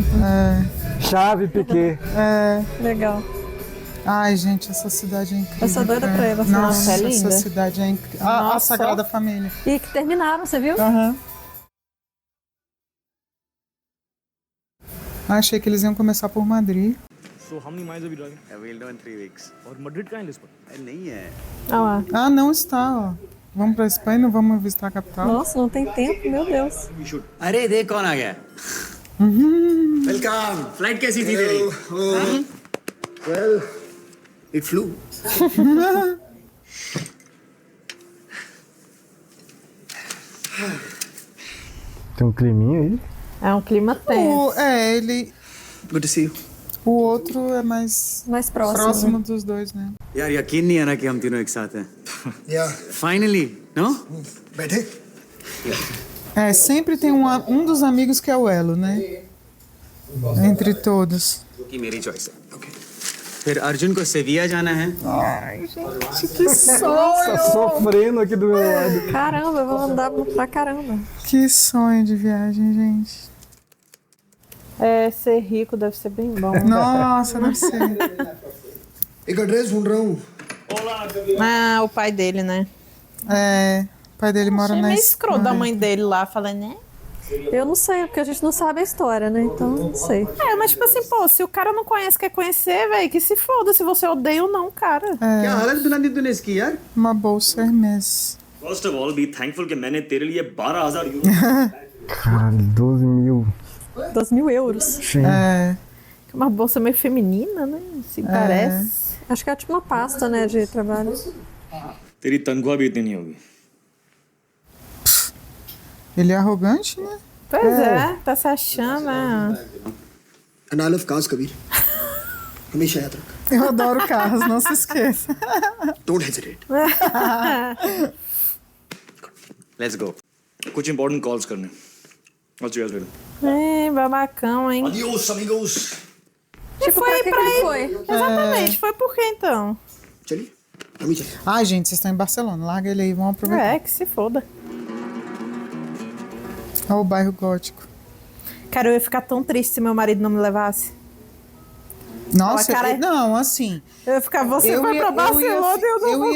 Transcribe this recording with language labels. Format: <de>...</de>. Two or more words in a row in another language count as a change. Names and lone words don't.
<pt>chave, Piquet. Legal. Ai, gente, essa cidade é incrível. Eu sou doida cara. pra ir, Barcelona. Nossa, É linda. essa cidade é incrível. A Nossa. Sagrada Família. E que terminaram, você viu? Aham. Achei que eles iam começar por Madrid.</pt> <en>So how many miles are we driving? We'll do in 3 weeks.</en> <hi>और Madrid कहाँ है Lisbon? नहीं है.</hi> <pt>Olha lá. Ah, não está, ó. Vamos pra Espanha, não vamos visitar a capital. Nossa, não tem tempo, meu Deus.</pt> <hi>अरे देख कौन आ गया.</hi> <en>Welcome.</en> <hi>फ्लाइट कैसी थी तेरी?</hi> <en>Well, it flew.</en> <pt>Tem um climinha aí. É um clima tenso. Ele...</pt> <en>Good to see you.</en> <pt>O outro é mais próximo. próximo dos dois, né?</pt> <hi>यार यकीन नहीं आ रहा कि हम तीनों एक साथ हैं.</hi> <en>Yeah. Finally, no?</en> <hi>बैठे?</hi> <pt>É, sempre tem um dos amigos que é o elo, né? Entre todos.</pt> <hi>कि मेरी चॉइस है. Okay. फिर अर्जुन को सेविया जाना है.</hi> <pt>Que sonho! Tá sofrendo aqui do meu lado. Caramba, eu vou andar pra caramba. Que sonho de viagem, gente. É, ser rico deve ser bem bom. Nossa, deve ser.</pt> <hi>एक एड्रेस ढूंढ रहा हूँ.</hi> <pt>Ah, o pai dele, né? É, o pai dele mora Achei na meio escroto da Espanha. mãe dele lá, falando, né? Eu não sei, porque a gente não sabe a história, né? Então, não sei. É, mas tipo assim, pô, se o cara não conhece, quer conhecer, velho, que se foda se você odeia ou não, cara.</pt> <hi>क्या हालत बना दी तूने इसकी यार?</hi> <pt>Uma bolsa Hermes.</pt> <en>First of all, be thankful</en> <hi>कि मैंने तेरे लिए 12,000 euro.</hi> <pt>Caralho, 12 mil. 12.000 euros. Sim. É, Uma bolsa meio feminina, né? Se parece. Acho que é tipo uma pasta, né, de trabalho.</pt> <hi>तेरी तनख्वाह भी इतनी नहीं होगी.</hi> <pt>ele é arrogante, né? Pois é, tá se achando, né?</pt> <hi>अनालफ काज कबीर हमेशा याद रख</hi> <pt>Eu adoro carros, não se esqueça.</pt> <en>Don't hesitate Let's go.</en> <hi>कुछ</hi> <en>important calls</en> <hi>करने.</hi> <en>I'll see you guys later.</en> <pt>É, babacão, hein?</pt> <es>Adiós amigos.</es> <pt>E foi pra que pra que ele ir. foi? Exatamente, foi por quê então?</pt> <hi>चलिए हम ही चलें</hi> <pt>Ai, gente, vocês estão em Barcelona. Larga ele aí, vamos aproveitar. É, que se foda. Olha o bairro gótico. Cara, eu ia ficar tão triste se meu marido não me levasse. Nossa, cara, não, assim. Eu ia ficar, você foi pra Barcelona e eu não vou</pt>